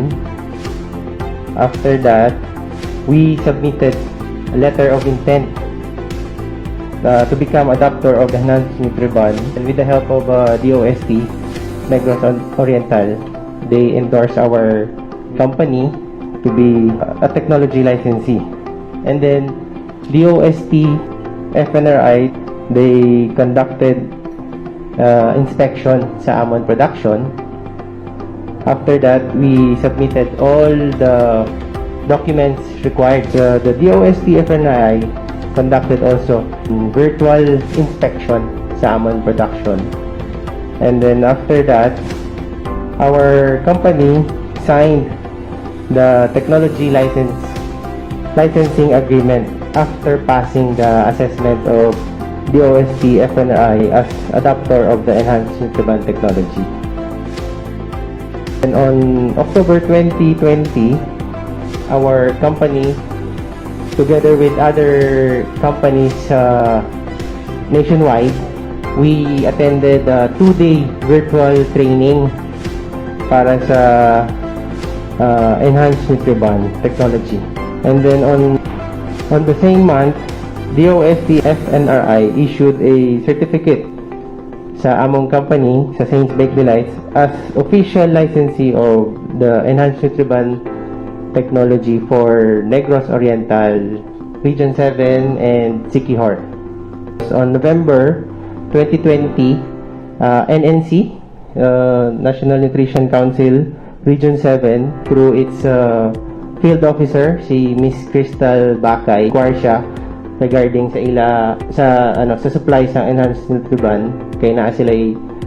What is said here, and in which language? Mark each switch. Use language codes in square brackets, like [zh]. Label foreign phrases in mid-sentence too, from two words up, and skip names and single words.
[en] After that, we submitted a letter of intent to become adopter of the Enhanced Nutribon, and with the help of DOST, Negros Oriental, they endorsed our company to be a technology licensee. And then DOST-FNRI, they conducted inspection [ceb] sa amon [en] production. After that, we submitted all the documents required. The DOST-FNRI conducted also virtual inspection [ceb] sa amon [en] production. And then after that, our company signed the technology licensing agreement after passing the assessment of DOST-FNRI as adopter of the enhanced Nutriband technology. And on October 2020, our company, together with other companies nationwide, we attended a 2-day virtual training [ceb] para sa [en] enhanced Nutriband technology. And then on the same month, DOST-FNRI issued a certificate [ceb] sa among [en] company, sa Saints Bake Delights, as official licensee of the enhanced Nutriband technology for Negros Oriental, Region 7, and Siquijor. On November 2020, NNC, National Nutrition Council, Region 7, through its field officer, si Miss Crystal Bakay, Garcia, regarding sa supply sa enhanced Nutriband, [ceb] kaya na sila